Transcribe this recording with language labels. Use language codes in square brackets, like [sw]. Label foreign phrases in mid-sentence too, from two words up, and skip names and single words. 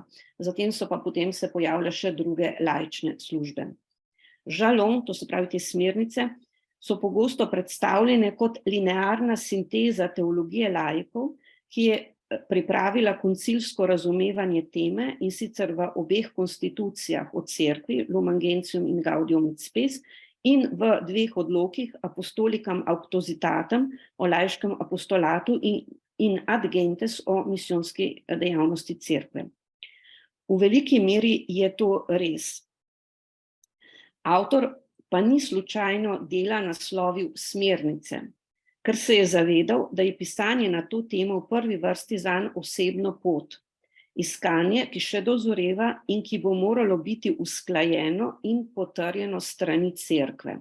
[sl] Zatem so pa potem se pojavile še druge laične službe. Jalon, to se pravi te smernice, so pogosto predstavljene kot linearna sinteza teologije laikov, ki je pripravila koncilsko razumevanje teme, in sicer v obeh konstitucijah o cerkvi, Lumen Gentium in Gaudium et Spes, in v 2 odlokih Apostolicam Auctositatem o laiškem apostolatu in Ad Gentes o misijonski dejavnosti cerkve. V veliki meri je to res. Avtor pa ni slučajno dela naslovil Smernice, ker se je zavedal, da je pisanje na to temo v prvi vrsti zanj osebno pot, iskanje, ki še dozoreva in ki bo moralo biti usklajeno in potrjeno s strani cerkve.